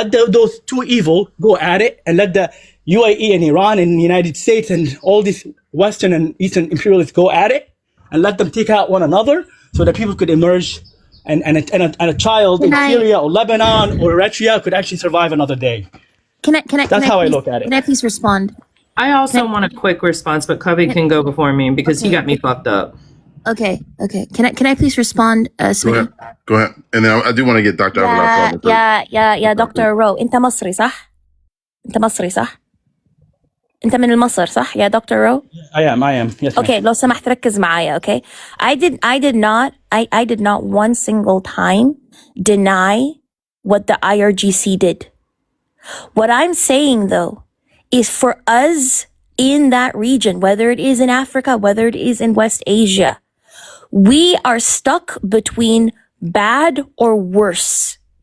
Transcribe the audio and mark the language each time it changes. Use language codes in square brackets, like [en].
[en] Let those two evil go at it, and let the UAE and Iran and the United States and all these Western and Eastern imperialists go at it, and let them take out one another so that people could emerge, and a child in Syria or Lebanon or Eritrea could actually survive another day. That's how I look at it. Can I please respond? I also want a quick response, but Covey can go before me because he got me fucked up. Okay. Can I please respond, Smitty? Go ahead. And then I do want to get Dr. Avila. [ar] يا دكتور رو، أنت مصري صح؟ أنت من مصر صح يا دكتور رو؟ [en] I am. Yes. [ar] Okay, لو سمحت ركز معايا. [en] Okay, I did not one single time deny what the IRGC did. What I'm saying though is, for us in that region, whether it is in Africa, whether it is in West Asia, we are stuck between bad or worse.